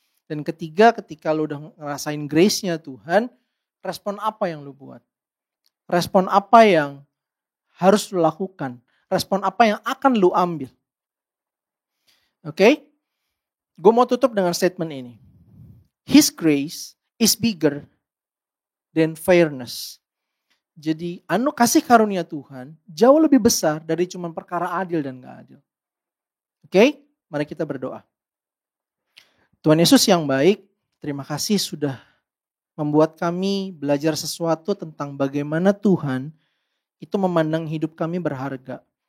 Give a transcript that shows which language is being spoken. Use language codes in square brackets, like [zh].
[id] Dan ketiga, ketika lo udah ngerasain grace-nya Tuhan, respon apa yang lo buat? Respon apa yang harus lo lakukan? Respon apa yang akan lo ambil? Oke? Gue mau tutup dengan statement ini. [en] His grace is bigger than fairness. [id] Jadi kasih karunia Tuhan jauh lebih besar dari cuma perkara adil dan gak adil. Oke? Mari kita berdoa. Tuhan Yesus yang baik, terima kasih sudah membuat kami belajar sesuatu tentang bagaimana Tuhan itu memandang hidup kami berharga.